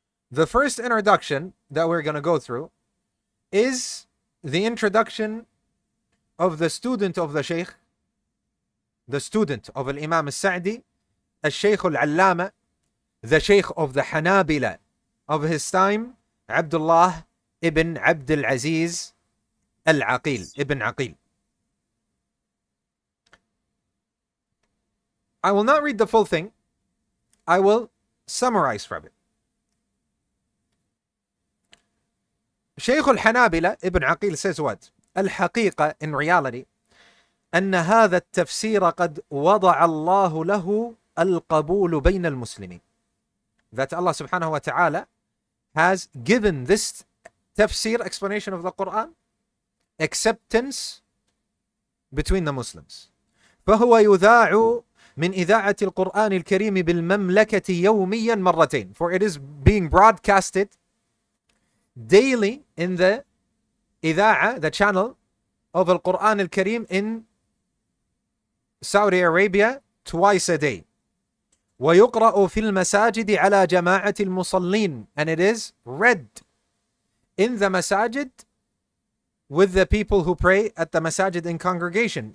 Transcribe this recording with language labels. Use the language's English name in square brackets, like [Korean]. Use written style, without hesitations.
[English] The first introduction that we're going to go through is the introduction of the student of the Shaykh, the student of Al-Imam al-Sa'di, al-Shaykh al-Allama, the Shaykh of the Hanabila of his time, Abdullah ibn Abdul Aziz al-Aqeel, ibn Aqeel. I will not read the full thing. I will summarize from it. Shaykh al-Hanabila ibn Aqeel says what? [Arabic] الحقيقة, [English] in reality, [Arabic] أن هذا التفسير قد وضع الله له القبول بين المسلمين. [English] That Allah subhanahu wa ta'ala has given this tafsir, explanation of the Quran, acceptance between the Muslims. [Arabic] فهو يذاع من إذاعة القرآن الكريم بالمملكة يوميا مرتين. [English] For it is being broadcasted daily in the إذاعة, the channel of Al-Quran al-Karim in Saudi Arabia, twice a day. [Arabic] ويقرأ في المساجد على جماعة المصلين, [English] and it is read in the masajid with the people who pray at the masajid in congregation.